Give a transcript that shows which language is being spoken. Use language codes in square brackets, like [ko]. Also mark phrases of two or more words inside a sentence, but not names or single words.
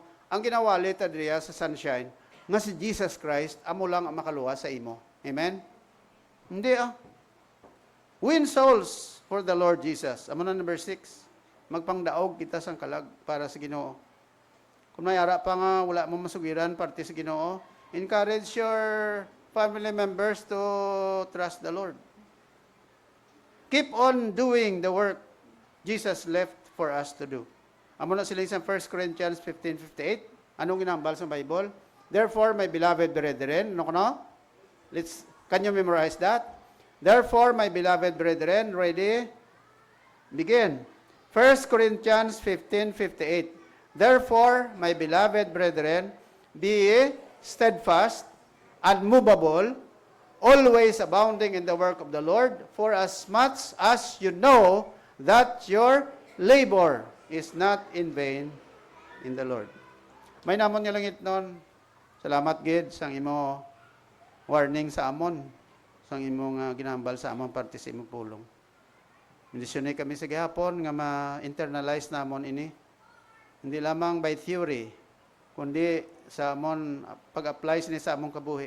[hil] Ang ginawali ta diya sa Sunshine, nga si Jesus Christ, amo lang ang makaluwas sa imo. Amen? [en] Hindi Win souls for the Lord Jesus. [hil] Amo na number 6. Magpangdaog kita sang kalag para sa Ginoo. Kung mayara pa nga wala mo masugiran parte sa Ginoo, [en] encourage your family members to trust the Lord. Keep on doing the work Jesus left for us to do. [hil] Amo na sila sa 1 Corinthians 15:58. Anong ginambal sa Bible? [en] Therefore, my beloved brethren, can you memorize that? Therefore, my beloved brethren, ready? Begin. 1 Corinthians 15:58. Therefore, my beloved brethren, be steadfast, unmovable, always abounding in the work of the Lord, for as much as you know that your labor is not in vain in the Lord. [hil] May namon nga langit nun. Salamat, Gid, sang imo warning sa amon. Sang imo nga ginambal sa amon parte sa imong pulong. Minisyon kami sa gihapon nga ma-internalize namon ini. Hindi lamang [en] by theory, [hil] kundi sa amon pag-apply sini sa among kabuhi.